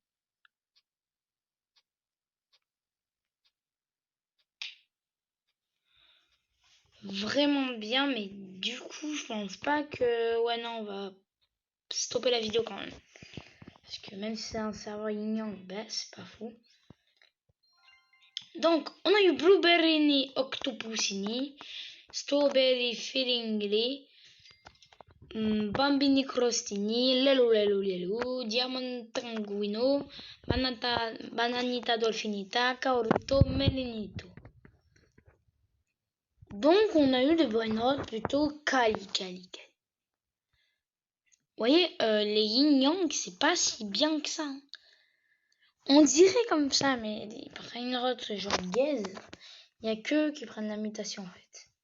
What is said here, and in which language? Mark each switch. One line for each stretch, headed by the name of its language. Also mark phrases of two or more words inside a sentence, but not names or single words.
French: Vraiment bien, mais du coup, je pense pas que... Ouais, non, on va stopper la vidéo quand même. Parce que même si c'est un serveur Yin Yang, ben, c'est pas fou. Donc, on a eu Blueberry Octopusini, Strawberry Feelingly, Bambini crostini, lelu lelu lelu, diamantanguino, bananita dolfinita, caoruto, melinito. Donc on a eu des
English: brain rot
French: plutôt quali. Vous voyez, les yin-yang, c'est pas si bien que ça. On dirait comme ça, mais les
English: brain rot
French: genre gaze, il n'y a que qui prennent la mutation en fait.